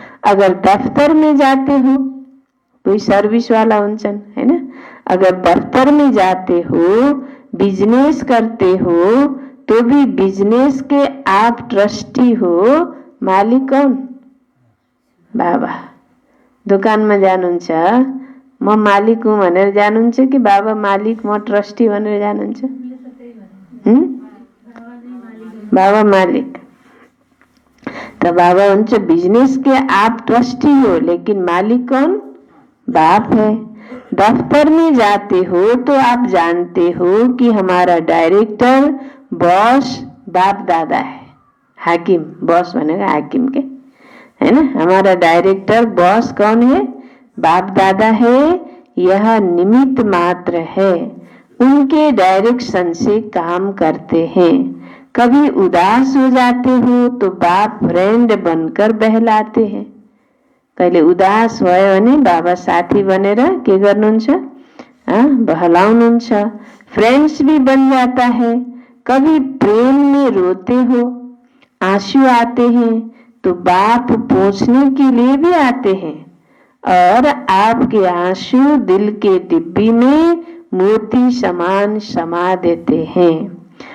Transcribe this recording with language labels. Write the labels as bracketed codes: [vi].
[hi] अगर दफ्तर में जाते हो, कोई सर्विस वाला [ne] हुन्छन् हैन, [hi] अगर दफ्तर में जाते हो, बिजनेस करते हो तो भी बिजनेस के आप ट्रस्टी हो, मालिक कौन? बाबा। [ne] दोकानमा जानुहुन्छ, म मालिक हुँ भनेर जानुहुन्छ कि बाबा मालिक म ट्रस्टी भनेर जानुहुन्छ? [hi] बाबा मालिक। तो बाबा हुन्छ बिजनेस के आप ट्रस्टी हो, लेकिन मालिक कौन? बाप है। दफ्तर में जाते हो तो आप जानते हो कि हमारा डायरेक्टर बॉस बाप दादा है। हाकिम, बॉस बनेगा हाकिम के, है ना। हमारा डायरेक्टर बॉस कौन है? बाप दादा है। यह निमित्त मात्र है, उनके डायरेक्शन से काम करते हैं। कभी उदास हो जाते हो तो बाप फ्रेंड बनकर बहलाते हैं। [ne] कहिले उदास भयो भने बाबा साथी बनेर के गर्नुहुन्छ? बहलाउनुहुन्छ। [hi] फ्रेंड्स भी बन जाता है। कभी प्रेम में रोते हो, आंसू आते हैं तो बाप पोंछने के लिए भी आते हैं और आपके आंसू दिल के डिब्बी में मोती समान समा देते हैं।